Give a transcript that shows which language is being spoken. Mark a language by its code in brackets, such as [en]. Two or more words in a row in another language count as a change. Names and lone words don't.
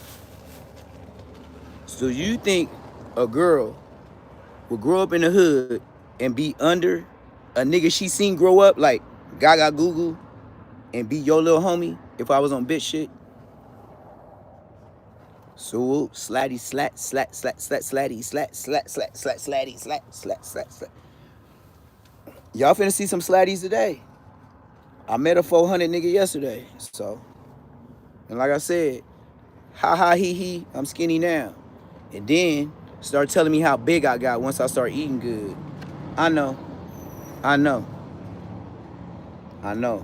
[en] So you think a girl will grow up in the hood and be under a nigga she seen grow up like Gaga Google and be your little homie if I was on bitch shit? So slatty slat slat slat slat slatty slat slat slat slat slatty slat slat slat slat. Y'all finna see some slatties today. I met a 400 nigga yesterday. So, and like I said, ha ha he, I'm skinny now. And then start telling me how big I got once I start eating good. I know. I know. I know.